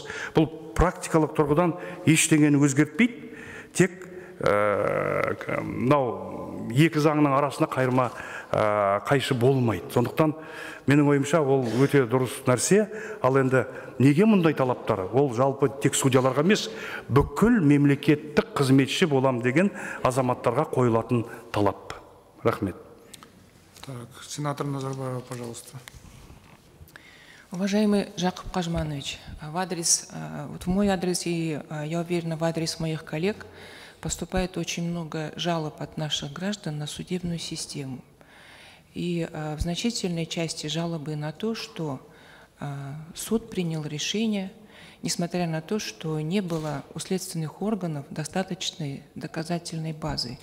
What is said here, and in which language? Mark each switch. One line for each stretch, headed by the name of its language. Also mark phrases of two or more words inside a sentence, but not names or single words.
Kazakh: Бұл практикалық тұрғыдан ештеңені өзгертпейді, тек екі заңның арасында қайшы болмайды. Сондықтан менің ойымша ол өте дұрыс нәрсе. Ал енді неге мұндай талаптар? Ол жалпы тек судьяларға емес, бүкіл мемлекеттік қызметші болам деген азаматтарға қойылатын талап. Рахмет.
Russian: Сенатор Назарбаева, пожалуйста. Уважаемый Жақып Қажыманович, в мой адрес и, я уверена, в адрес моих коллег поступает очень много жалоб от наших граждан на судебную систему. И в значительной части жалобы на то, что суд принял решение, несмотря на то, что не было у следственных органов достаточной доказательной базы.